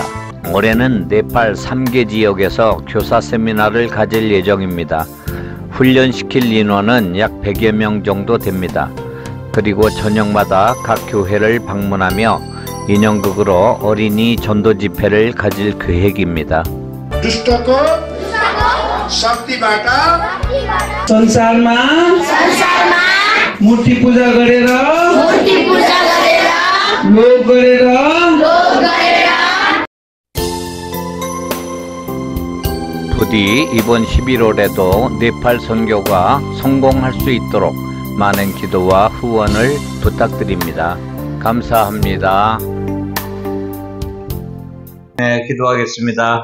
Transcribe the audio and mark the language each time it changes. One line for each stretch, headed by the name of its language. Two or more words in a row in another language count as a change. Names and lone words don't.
Korean: 올해는 네팔 3개 지역에서 교사 세미나를 가질 예정입니다. 훈련시킬 인원은 약 100여 명 정도 됩니다. 그리고 저녁마다 각 교회를 방문하며 인형극으로 어린이 전도 집회를 가질 계획입니다.
Nepali: दुष्टको शक्तिबाट संसारमा मूर्ति पूजा गरेर लोभ गरेर
Korean: 부디 이번 11월에도 네팔 선교가 성공할 수 있도록 많은 기도와 후원을 부탁드립니다. 감사합니다. 네, 기도하겠습니다.